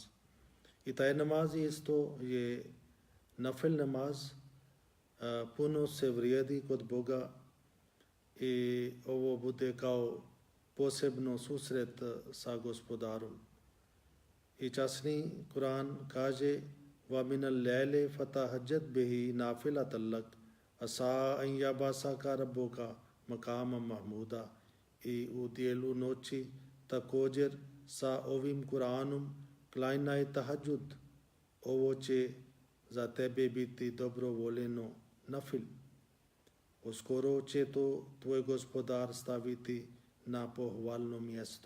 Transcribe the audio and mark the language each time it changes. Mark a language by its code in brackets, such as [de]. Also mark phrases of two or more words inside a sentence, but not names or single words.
[bs] I taj namaz isto je nafil namaz, puno se vrijedi kod Boga i ovo bude kao posebno susret sa gospodarom. I časni Kur'an kaže [ar] وَمِنَ اللَّيْلِ فَتَهَجَّدْ بِهِ نَافِلَةً لَكَ عَسَىٰ أَن يَبْعَثَكَ رَبُّكَ مَقَامًا مَحْمُودًا. [bs] I u dijelu noći također sa ovim Kur'anom klanjaj tahadžud, ovo će za tebe biti dobrovoljeno nafil. Uskoro će to tvoj gospodar staviti na pohvalno mjesto.